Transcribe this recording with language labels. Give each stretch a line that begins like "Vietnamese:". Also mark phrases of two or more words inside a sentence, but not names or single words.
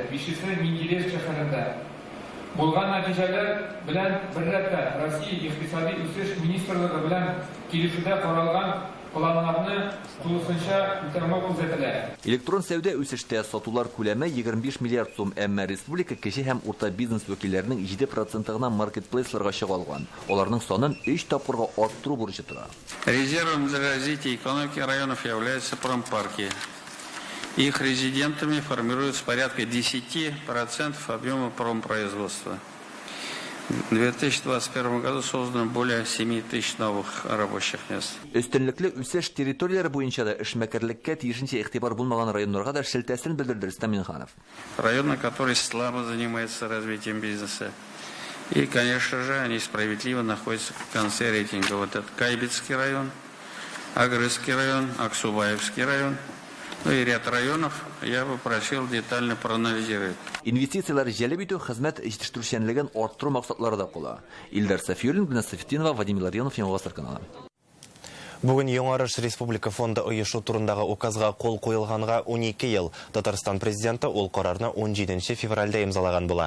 Tatar: Бишесе Мингилеш шәһәрендә. Булган нәтиҗәләр белән беррәттә Россия икътисади үсеш министрлыгы белән килешүдә каралган планнарны тулысынча үтәмәү күзәтелә. Электрон сәүдә үсештә сатулар күләме 25 миллиард сум, әмма республика кече һәм урта бизнес вәкилләренең 7% гына маркетплейсларга чыгалган. Аларның санын 3 тапкырга арттыру бурычы тора.
Russian: Резервом для развития экономики районов являются промпарки. Их резидентами формируется порядка 10% объема промпроизводства. В 2021 году создано более 7 тысяч новых рабочих мест.
Tatar: Өстенлекле үсеш территорияләре буенча да эшмәкәрлеккә тиешенчә игътибар булмаган районнарга да шелтәсен белдерде Рөстәм Миңнеханов.
Russian: Районы, которые слабо занимаются развитием бизнеса. И, конечно же, они справедливо находятся в конце рейтинга. Вот это Кайбицкий район, Агрызский район, Аксубаевский район. Ну и ряд районов я бы просил детально проанализировать.
Tatar: Инвестициялар җәлеп итү, хезмәт җитештерүчәнлеген арттыру максатлары да кула. Илдар Сафиуллин, Гүнәс Сафетдинова, Вадим Ларионов, Яңа Гасыр каналы. Бүген Яңарыш Республика фонды оешу турындагы указга кол куелганга 12 ел. Татарстан президенты ул карарны 17 февральдә имзалаган була.